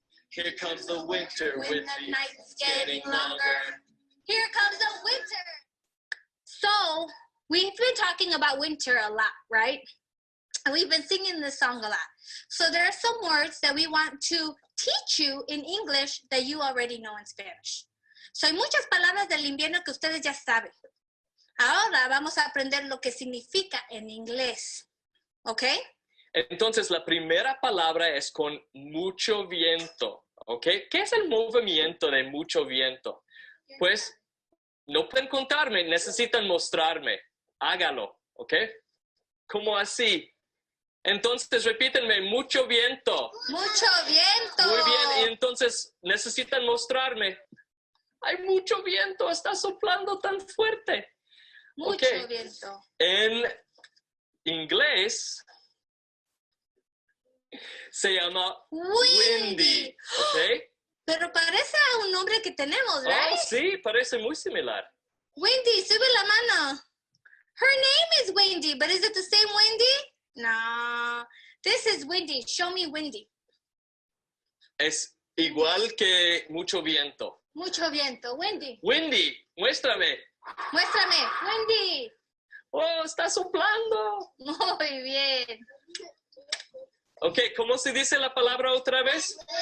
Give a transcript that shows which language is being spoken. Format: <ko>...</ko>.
<en>Here comes the winter with the nights getting longer. Here comes the winter. So we've been talking about winter a lot, right? And we've been singing this song a lot. So there are some words that we want to teach you in English that you already know in Spanish.</en> <es>So hay muchas palabras del invierno que ustedes ya saben. Ahora vamos a aprender lo que significa en inglés. ¿Ok? Entonces, la primera palabra es con mucho viento, ¿ok? ¿Qué es el movimiento de mucho viento? Pues, no pueden contarme, necesitan mostrarme. Hágalo, ¿ok? ¿Cómo así? Entonces, repítenme, mucho viento. Mucho viento. Muy bien, y entonces, necesitan mostrarme. Hay mucho viento, está soplando tan fuerte. Mucho</es> <en>Okay.</en> <es>viento. En inglés se llama windy, ¿ok? Pero parece a un nombre que tenemos, right? Oh, sí, parece muy similar. Wendy, sube la mano.</es> <en>Her name is Wendy, but is it the same Wendy? No. This is Wendy. Show me Wendy.</en> <es>Es igual que mucho viento. Mucho viento. Wendy. Wendy, muéstrame. Muéstrame. Wendy. Oh, está soplando. Muy bien. Ok, ¿cómo se dice la palabra otra vez?</es>